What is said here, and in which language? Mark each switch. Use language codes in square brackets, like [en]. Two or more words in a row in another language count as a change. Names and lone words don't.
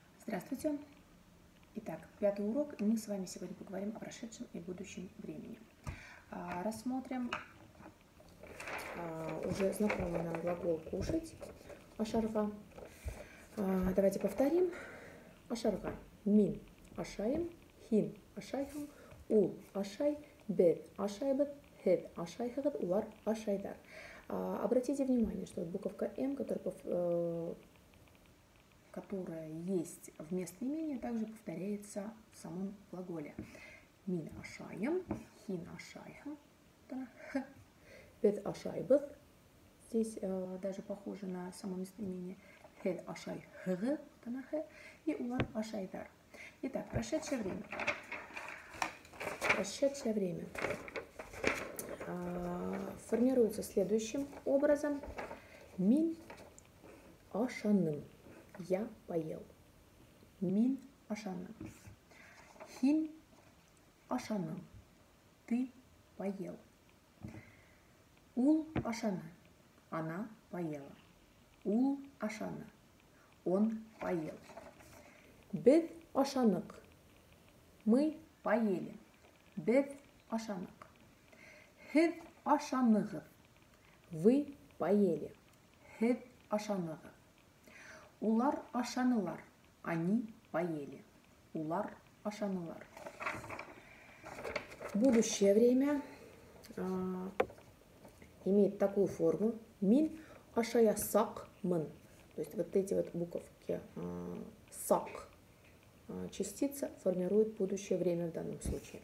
[ru] Здравствуйте! Итак, 5-й урок, и мы с вами сегодня поговорим о прошедшем и будущем времени. Рассмотрим уже знакомый нам глагол «кушать» ашарга. Давайте повторим. [ba] Ашарга – мин ашаем, хин ашайхам, ул ашай, бет ашайбет, хед ашайхагат, улар ашайдар. [ru] Обратите внимание, что буковка «м», которая есть в местоимении, также повторяется в самом глаголе. [ba] Мин ашаем, хин ашайхам, бет ашайбет. [ru] Здесь даже похоже на само местоимение. [ba] Хед ашай хг, и улар ашайдар. [ru] Итак, прошедшее время. Прошедшее время формируется следующим образом. [ba] Мин ашаным. [ru] Я поел. [ba] Мин ашаным. Хин ашаным. [ru] Ты поел. [ba] Ул ашана. [ru] Она поела. [ba] Ул ашана. [ru] Он поел. [ba] Бед ашанак. [ru] Мы поели. [ba] Бед ашанак. Хед ашаныгы. [ru] Вы поели. [ba] Хед ашаныгы. Улар ашанылар. [ru] Они поели. [ba] Улар ашанылар. [ru] Будущее время имеет такую форму. [ba] Мин ашая сак мын. [ru] То есть вот эти вот буковки сак частица формирует будущее время в данном случае.